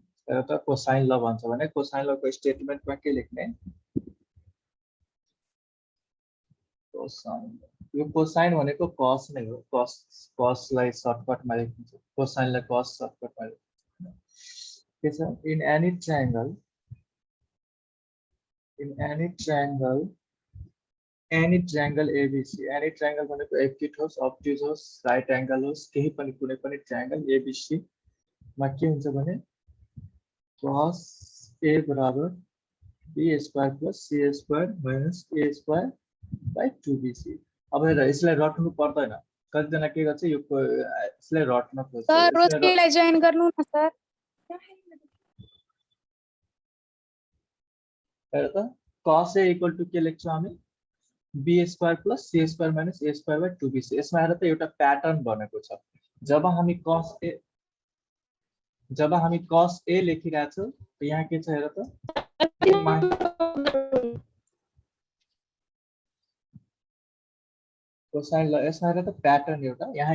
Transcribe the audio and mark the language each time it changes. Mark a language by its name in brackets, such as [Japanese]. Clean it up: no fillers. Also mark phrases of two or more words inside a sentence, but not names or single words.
[Nepali] त [English] cosine law [Nepali] भन्छ भने [English] cosine law [Nepali] को स्टेटमेन्टमा के लेख्ने कोसाइन यो कोसाइन भनेको कस नै हो कसलाई सर्टकटमा लेखिन्छ कोसाइनलाई कस सर्टकटमा लेखिन्छ के छ [English] in any triangle ABC any triangle [Nepali] भनेको एक्युट होस् obtuse होस् [English] right angle [Nepali] होस् केही पनि कुनै पनि ट्रायंगल ABC मा के हुन्छ भने [English] cos A [Nepali] बराबर [English] B square plus C square minus A square by 2BC [Nepali] अब हेर यसलाई रट्नु पर्दैन कतिजना के गर्छ यो यसलाई रट्न खोज्छ सर रोजलाई जोइन गर्नु न सर हेर त [English] cos A equal to [Nepali] के लेख्छौ हामी [English] B square plus C square minus A square by 2BC [Nepali] यसमा हेर त एउटा प्याटर्न बनेको छ जब हामी [English] cos A [Nepali] लेखिरहेछौ त यहाँ के छ हेर त [English] cosine law [Nepali] यसमा हेर त प्याटर्न एउटा यहाँ